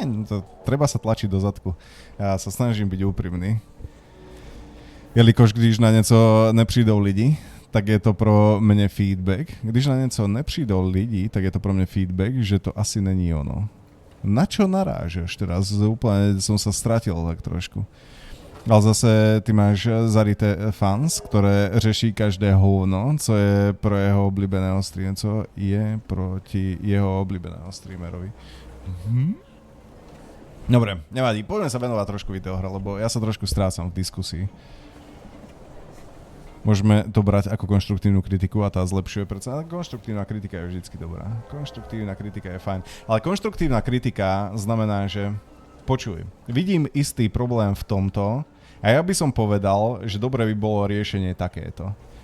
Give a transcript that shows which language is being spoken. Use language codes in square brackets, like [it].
[sk] To treba sa tlačiť do zadku. Ja sa snažím byť úprimný. [cs] Jelikož když na něco nepřijdou lidi, tak je to pro mne feedback. Když na něco nepřijdou lidi, tak je to pro mne feedback, že to asi není ono. [sk] Na čo narážaš teraz? Úplne som sa stratil tak trošku. [cs] Ale zase ty máš zarité fans, ktoré řeší každé hovno, co je pro jeho oblíbeného streameru, co je proti jeho oblíbeného streamerovi. [sk] Dobre, nevadí. Poďme sa venovať trošku videohra, lebo ja sa trošku strácam v diskusii. Môžeme to brať ako konštruktívnu kritiku a tá zlepšuje predsa. Konštruktívna kritika je vždycky dobrá. Konštruktívna kritika je fajn. Ale konštruktívna kritika znamená, že počuj, vidím istý problém v tomto a ja by som povedal, že dobre by bolo riešenie takéto.